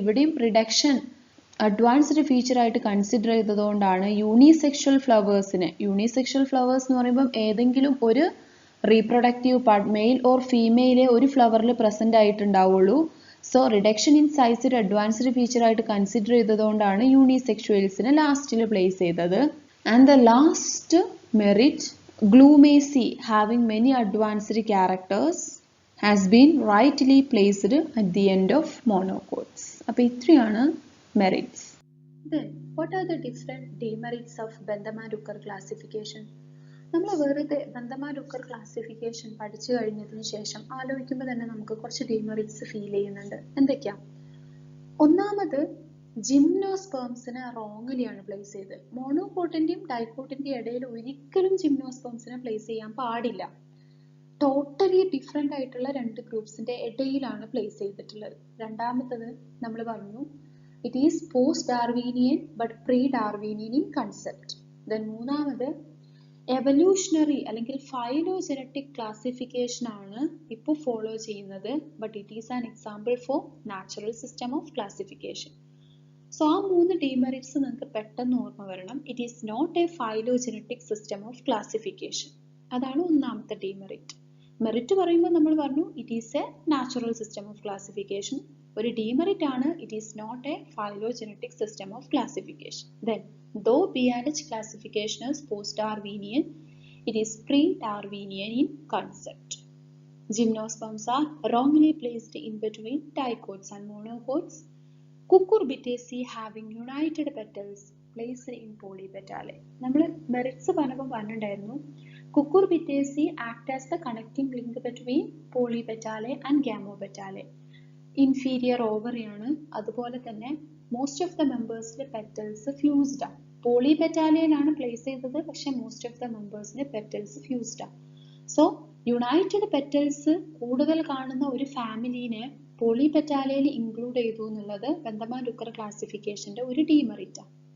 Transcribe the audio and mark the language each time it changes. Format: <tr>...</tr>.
<ml>ഇവിടെയും reduction advanced feature ആയിട്ട് consider ചെയ്തതുകൊണ്ടാണ് unisexual ഫ്ലവേഴ്സിനെ, unisexual flowers എന്ന് പറയുമ്പോൾ ഏതെങ്കിലും ഒരു റീപ്രൊഡക്റ്റീവ് പാർട്ട് മെയിൽ ഓർ ഫീമെയിലെ ഒരു ഫ്ലവറിൽ present ആയിട്ടുണ്ടാവുള്ളൂ. So reduction in size ഒരു അഡ്വാൻസ്ഡ് ഫീച്ചർ ആയിട്ട് കൺസിഡർ ചെയ്തതുകൊണ്ടാണ് യൂണിസെക്ഷുവൽസിനെ ലാസ്റ്റിൽ പ്ലേസ് ചെയ്തത്.</ml> <en>And the last merit Glumacy, having many advanced characters, has been rightly placed at the end of monocots.</en> <ml>അപ്പോൾ ഇത്രയാണ് merits.</ml> <en>Then, what are the different demerits of Bandama-Rucker classification?</en> <ml>നമ്മൾ വെറുതെ ബന്ധമാ-രുക്കർ classification പഠിച്ചു കഴിഞ്ഞതിന് ശേഷം ആലോചിക്കുമ്പോൾ തന്നെ നമുക്ക് കുറച്ച് ഡിമെറിറ്റ്സ് ഫീൽ ചെയ്യുന്നുണ്ട്. എന്തൊക്കെയാ? ഒന്നാമത്, ജിംനോസ്പേംസിനെ റോങ്ലിയാണ് പ്ലേസ് ചെയ്തത്. മോണോകോട്ടിന്റെയും ഡൈക്കോട്ടിന്റെയും ഇടയിൽ ഒരിക്കലും ജിംനോസ്പേംസിനെ പ്ലേസ് ചെയ്യാൻ പാടില്ല. ടോട്ടലി ഡിഫറെന്റ് ആയിട്ടുള്ള 2 ഗ്രൂപ്പ്സിന്റെ ഇടയിലാണ് പ്ലേസ് ചെയ്തിട്ടുള്ളത്. രണ്ടാമത്തത് നമ്മൾ പറഞ്ഞു</ml> <en>It is post Darwinian but pre Darwinian in concept.</en> <ml>Then മൂന്നാമത് എവല്യൂഷണറി അല്ലെങ്കിൽ ഫൈലോജനറ്റിക് ക്ലാസിഫിക്കേഷൻ ആണ് ഇപ്പോൾ ഫോളോ ചെയ്യുന്നത്.</ml> <en>But it is an example for natural system of classification.</en> <ml>So ആ 3 ഡീമെറിറ്റ്സ് നിങ്ങൾക്ക് പെട്ടെന്ന് ഓർമ്മ വരണം.</ml> <en>It is not a phylogenetic system of classification.</en> <ml>അതാണ് ഒന്നാമത്തെ ഡീമെറിറ്റ്. മെറിറ്റ് പറയുമ്പോൾ നമ്മൾ പറഞ്ഞു</ml> <en>It is a natural system of classification.</en> <ml>ഒരു ഡീമെറിറ്റ് ആണ്</ml> <en>It is not a phylogenetic system of classification. Then though BRH classification is post-Darwinian, it is pre-Darwinian in concept. Gymnosperms are wrongly placed in between dicots and monocots. Cucurbitaceae having united petals placed in polypetalae.</en> <ml>നമ്മൾ merits പറഞ്ഞിട്ടുണ്ടായിരുന്നു.</ml> <en>Cucurbitaceae act as the connecting link between polypetalae and gamopetalae. Inferior ovary ആണ്.</en> <ml>അതുപോലെ തന്നെ most of the മെമ്പേഴ്സിലെ petals fused ആണ്. പോളിപെറ്റാലയിലാണ് place ചെയ്തത്, പക്ഷെ most of the മെമ്പേഴ്സിന്റെ petals fused ആണ്. So United petals കൂടുതൽ കാണുന്ന ഒരു ഫാമിലിനെ പോളിപെറ്റാലയിൽ ഇൻക്ലൂഡ് ചെയ്തു എന്നുള്ളത് ബന്ധമാൻ രുക്കർ ക്ലാസിഫിക്കേഷന്റെ ഒരു ഡീമെറിറ്റ് ആണ്.</ml>